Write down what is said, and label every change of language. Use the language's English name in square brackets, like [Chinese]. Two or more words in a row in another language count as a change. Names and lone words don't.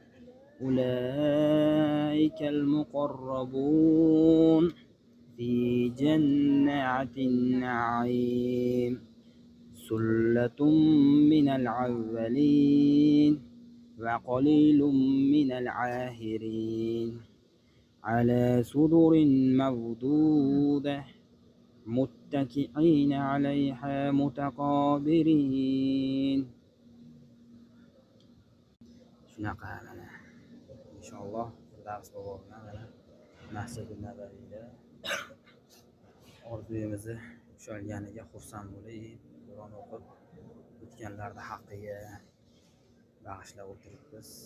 [Arabic] أولئك المقربون في جنات النعيم ثلة من الأولين وقليل من الآخرين على سرر موضودة متكئين عليها متقابلين. [Uzbek] shunaqa mana inshaalloh Firdavs bobo bilan mana Masjidi Nabaviyda orzuyimizni ushalganiga xursand bo'lib, Qur'on o'qib o'tganlarni haqqiga bag'ishlab o'tiribmiz.